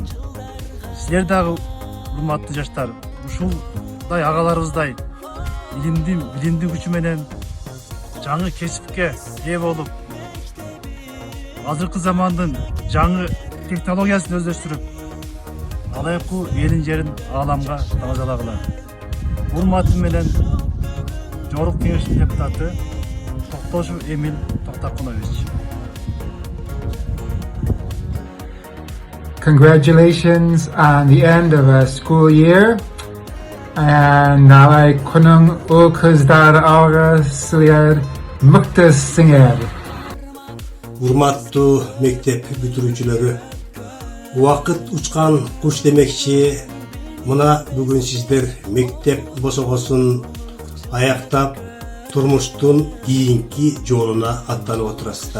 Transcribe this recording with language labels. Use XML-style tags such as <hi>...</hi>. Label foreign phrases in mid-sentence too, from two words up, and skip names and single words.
<ky>Сиздер дагы урматтуу жаштар, ушулдай агаларыбыздай билимдин күчү менен жаңы кесипке ээ болуп, азыркы замандын жаңы технологиясын өздөштүрүп, Алайкуу элин жерин ааламга таңзалагыла. Урматым менен Жогорку Кеңештин депутаты Токтошев Эмил Токтакунович.</ky> <en>Congratulations on the end of a school year.</en> <ky>And Алайкуунун кыздар силер мыктысыңар. Урматтуу мектеп бүтүрүүчүлөрү, Убакыт учкан куш демекчи, мына бүгүн сиздер мектеп босогосун аяктап, турмуштун кийинки жолуна аттанып отурасыздар.</ky>